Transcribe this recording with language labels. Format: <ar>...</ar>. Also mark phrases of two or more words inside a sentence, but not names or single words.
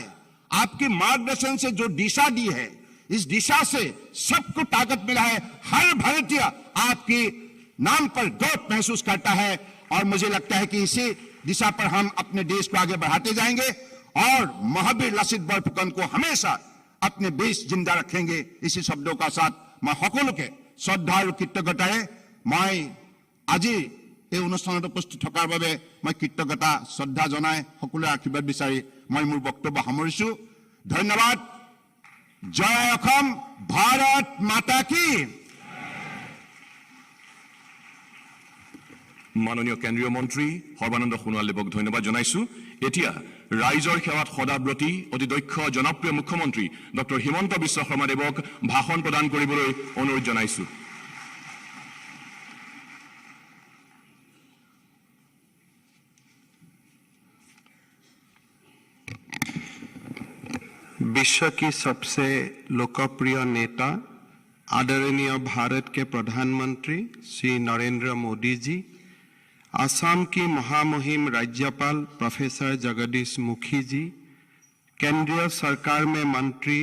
<hi>आपके मार्गदर्शन से जो दिशा दी है, इस दिशा से सबको ताकत मिला है। हर भारतीय आपके नाम पर गर्व महसूस करता है, और मुझे लगता है कि इसी दिशा पर हम अपने देश को आगे बढ़ाते जाएंगे और महावीर लासित बरफुकन को हमेशा अपने बीच जिंदा रखेंगे। इसी शब्दों का साथ मैं</hi> <as>সকলোকে শ্ৰদ্ধা আৰু কৃতজ্ঞতাৰে মই আজি এই অনুষ্ঠানত উপস্থিত থকাৰ বাবে মই কৃতজ্ঞতা শ্ৰদ্ধা জনাই সকলোৰে আশীৰ্বাদ বিচাৰি মই মোৰ বক্তব্য সামৰিছো। ধন্যবাদ। জয় অসম,</as> <hi>भारत माता की।</hi> <as>মাননীয় কেন্দ্ৰীয় মন্ত্ৰী সৰ্বানন্দ সোণোৱালদেৱক ধন্যবাদ জনাইছো। এতিয়া ৰাইজৰ সেৱাত সদাব্ৰতী অতি দক্ষ জনপ্ৰিয় মুখ্যমন্ত্ৰী ডক্টৰ হিমন্ত বিশ্ব শৰ্মাদেৱক ভাষণ প্ৰদান কৰিবলৈ অনুৰোধ জনাইছো।</as> <hi>विश्व की सबसे लोकप्रिय नेता आदरणीय भारत के प्रधानमंत्री श्री नरेंद्र मोदी जी, असम की महामहिम राज्यपाल प्रोफेसर जगदीश मुखी जी, केंद्रीय सरकार में मंत्री</hi>